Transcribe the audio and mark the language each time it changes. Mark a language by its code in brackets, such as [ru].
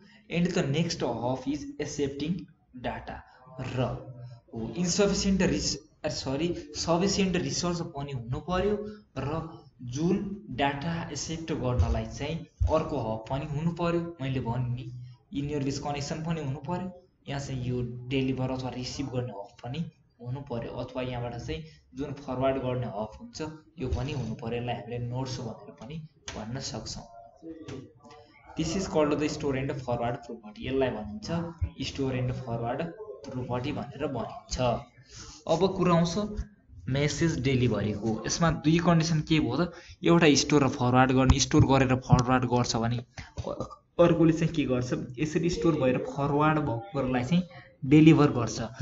[en] and the next hub is accepting data [ne] र इन्सफिसिएन्ट sufficient resource पनि हुनु पर्यो र जुन डाटा एक्सेप्ट गर्नलाई चाहिँ अर्को हब पनि हुनु पर्यो। मैले भने नि यिनीहरू बिच कनेक्सन पनि हुनु पर्यो, यहाँ चाहिँ यो डेलिभर अथवा रिसिभ गर्ने हब पनि हुनु पर्यो, अथवा यहाँबाट चाहिँ जुन फरवर्ड गर्ने हब हुन्छ यो पनि हुनु पर्यो। यसलाई हामीले नोड्स भनेर पनि भन्न सक्छौँ। [en] This is called the store and forward property. [ne] यसलाई भनिन्छ स्टोर एन्ड फरवर्ड प्रोपर्टी भनेर भनिन्छ। अब कुरा आउँछ मेसेज डेलिभरीको। यसमा दुई कन्डिसन के भयो त, एउटा स्टोर र फरवर्ड गर्ने, स्टोर गरेर फरवर्ड गर्छ भने अर्कोले चाहिँ के गर्छ, यसरी स्टोर भएर फरवर्ड भएको कुरालाई चाहिँ डेलिभर गर्छ।